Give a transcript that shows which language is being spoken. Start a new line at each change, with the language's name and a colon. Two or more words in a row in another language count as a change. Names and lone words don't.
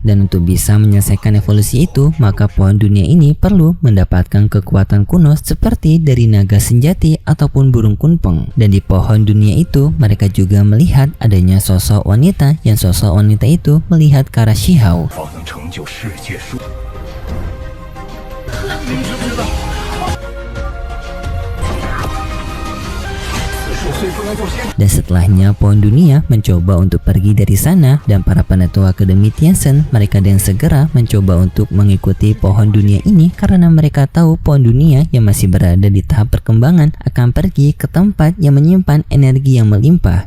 Indonesian: Dan untuk bisa menyelesaikan evolusi itu, maka pohon dunia ini perlu mendapatkan kekuatan kuno seperti dari naga senjati ataupun burung kunpeng. Dan di pohon dunia itu mereka juga melihat adanya sosok wanita, yang sosok wanita itu melihat ke arah Shihao.
Chinese: 方能成就世界树。
Indonesian: Dan setelahnya pohon dunia mencoba untuk pergi dari sana, dan para penetua Akademi Tianzhen mereka dengan segera mencoba untuk mengikuti pohon dunia ini karena mereka tahu pohon dunia yang masih berada di tahap perkembangan akan pergi ke tempat yang menyimpan energi yang melimpah.